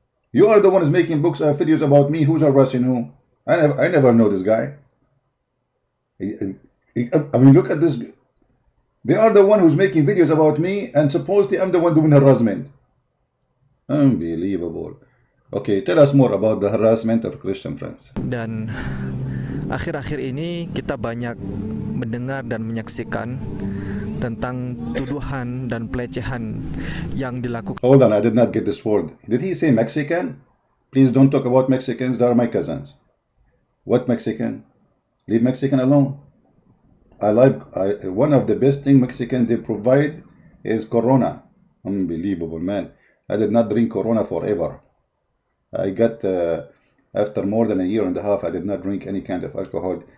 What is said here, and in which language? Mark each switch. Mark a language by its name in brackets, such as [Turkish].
[English] You are the one who's making books, videos about me. Who's harassing who? I never know this guy. I mean, look at this. They are the one who's making videos about me, and supposedly I'm the one doing harassment. Unbelievable. Okay, tell us more about the harassment of Christian Prince. [Indonesian] Dan akhir-akhir ini kita banyak mendengar dan menyaksikan tentang tuduhan dan pelecehan yang dilakukan. [English] Hold on, I did not get this word. Did he say Mexican? Please don't talk about Mexicans, they are my cousins. What Mexican? Leave Mexican alone. One of the best thing Mexican they provide is Corona. Unbelievable, man. I did not drink Corona forever. I got, after more than a year and a half, I did not drink any kind of alcohol.